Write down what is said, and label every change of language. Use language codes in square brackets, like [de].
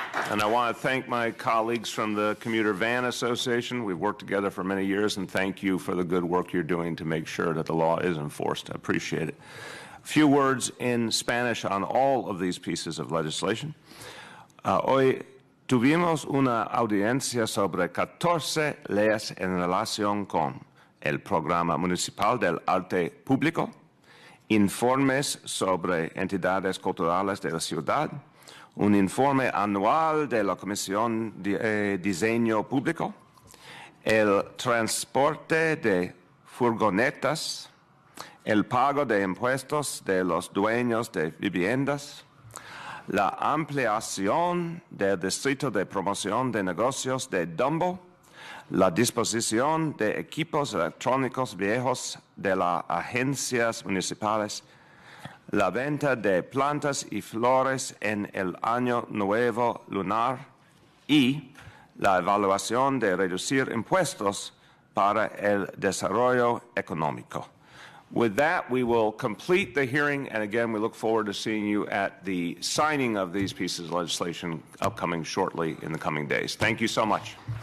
[en] And I want to thank my colleagues from the Commuter Van Association. We've worked together for many years, and thank you for the good work you're doing to make sure that the law is enforced. I appreciate it. A few words in Spanish on all of these pieces of legislation. [es] Hoy tuvimos una audiencia sobre 14 leyes en relación con el Programa Municipal del Arte Público, informes sobre entidades culturales de la ciudad, un informe anual de la Comisión de Diseño Público, el transporte de furgonetas, el pago de impuestos de los dueños de viviendas, la ampliación del Distrito de Promoción de Negocios de Dumbo, la disposición de equipos electrónicos viejos de las agencias municipales, la venta de plantas y flores en el Año Nuevo Lunar y la evaluación de reducir impuestos para el desarrollo económico. [en] With that, we will complete the hearing, and again, we look forward to seeing you at the signing of these pieces of legislation upcoming shortly in the coming days. Thank you so much.